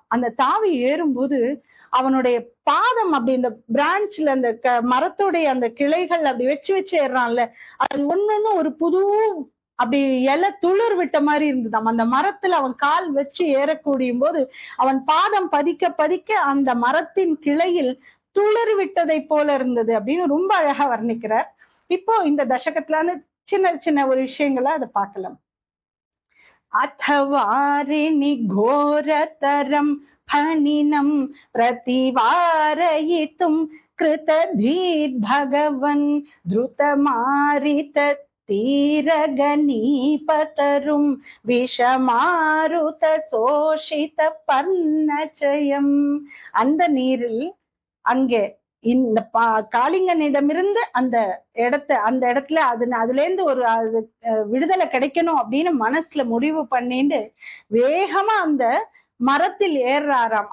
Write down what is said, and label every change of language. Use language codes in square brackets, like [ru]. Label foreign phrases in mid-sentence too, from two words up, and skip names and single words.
[ta] அந்த தாவி ஏறும்போது அவனுடைய பாதம் அப்படி இந்த பிரான்ச்ல அந்த மரத்துடைய அந்த கிளைகள் அப்படி வச்சு ஏறான்ல, அது ஒண்ணு ஒரு புது அப்படி இலை துளிர் விட்ட மாதிரி இருந்ததாம். அந்த மரத்துல அவன் கால் வச்சு ஏறக்கூடிய போது அவன் பாதம் பதிக்க பதிக்க அந்த மரத்தின் கிளையில் துளிர் விட்டதை போல இருந்தது அப்படின்னு ரொம்ப அழகா வர்ணிக்கிறார். இப்போ இந்த தசகத்துல சின்ன சின்ன ஒரு விஷயங்களை அதை பார்க்கலாம். [sa] अथवारिणि घोरतरं फणिनं प्रतिवारयितुं कृतधीर्भगवन् धृतमारिततीरगणीपतरुं விஷமாருதசோஷிதபர்ணச்சயம். [ta] அந்த நீரில் அங்கே இந்த காளிங்கனிடமிருந்து அந்த இடத்துல அதுல இருந்து ஒரு விடுதலை கிடைக்கணும் அப்படின்னு மனசுல முடிவு பண்ணிட்டு வேகமா அந்த மரத்தில் ஏறாராம்.